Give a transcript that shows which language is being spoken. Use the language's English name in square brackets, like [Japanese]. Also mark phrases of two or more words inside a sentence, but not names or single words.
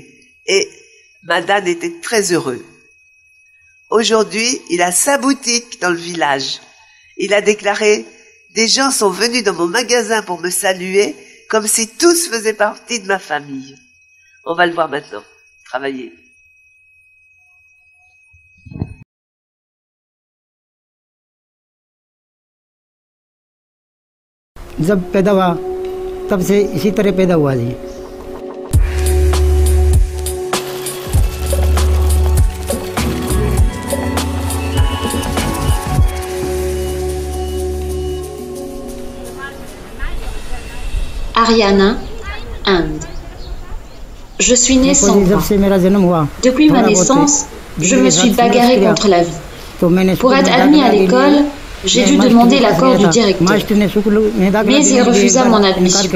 [French] Et Madan était très heureux. Aujourd'hui, il a sa boutique dans le village. Il a déclaré « Des gens sont venus dans mon magasin pour me saluer, comme si tous faisaient partie de ma famille. » On va le voir maintenant, travailler. [Hindi] जब पैदा हुआ तब से इसी तरह पैदा हुआ जी। [French] Haryana, Inde. Je suis née sans bras. Depuis ma naissance, je me suis bagarrée contre la vie. Pour être admis à l'école, j'ai dû demander l'accord du directeur, mais il refusa mon admission.